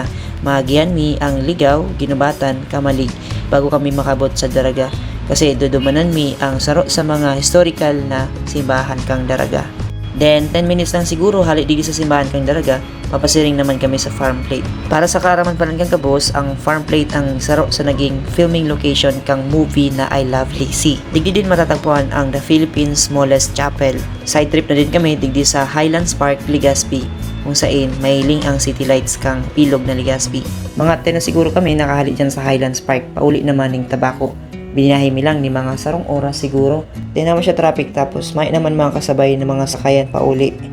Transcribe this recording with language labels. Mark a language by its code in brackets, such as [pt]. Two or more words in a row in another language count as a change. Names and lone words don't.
[bik] Maagihan mi ang Ligaw, Ginubatan, Kamalig bago kami makabot sa Daraga. Kasi dudumanan mi ang saro sa mga historical na simbahan kang Daraga. [en] Then 10 minutes [bik] lang siguro hali dili sa simbahan kang Daraga, papasiring naman kami sa [en] farm plate. [bik] Para sa karaman pa lang kang kabos, ang [en] farm plate [bik] ang saro sa naging [en] filming location [bik] kang movie na I Love Lacey. Digdi din matatagpuan ang The Philippines Smallest Chapel. [en] Side trip [bik] na din kami digdi sa Highlands Park, Legazpi, kung saan mahiling ang [en] city lights [bik] kang Ilog na Legazpi. Mga 10 na siguro kami nakahali dyan sa Highlands Park, pauli naman ng Tabaco. Binahe mi lang ni mga 10 oras siguro. Di naman siya traffic tapos may naman mga kasabay na mga sakayan pauli.